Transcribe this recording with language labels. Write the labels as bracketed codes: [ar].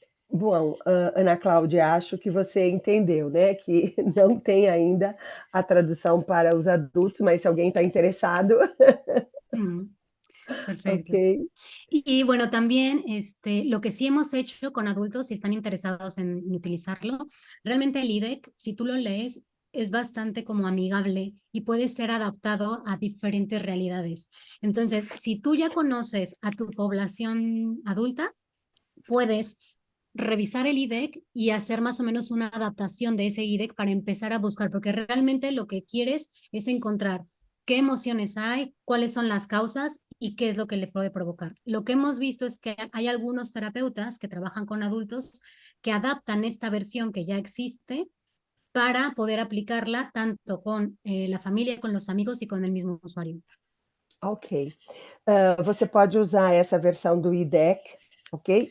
[pt] Bom, Ana Cláudia, acho que você entendeu, né? Que não tem ainda a tradução para os adultos, mas se alguém está interessado. [es] Perfecto. Okay. Y bueno, también lo que sí hemos hecho con adultos, si están interesados en utilizarlo, realmente el IDEC, si tú lo lees, es bastante como amigable y puede ser adaptado a diferentes realidades. Entonces, si tú ya conoces a tu población adulta, puedes revisar el IDEC y hacer más o menos una adaptación de ese IDEC para empezar a buscar, porque realmente lo que quieres es encontrar qué emociones hay, cuáles son las causas y qué es lo que le puede provocar. Lo que hemos visto es que hay algunos terapeutas que trabajan con adultos que adaptan esta versión que ya existe para poder aplicarla tanto con la familia, con los amigos y con el mismo usuario. Ok. [pt] Você pode usar essa versão do IDEC, ok?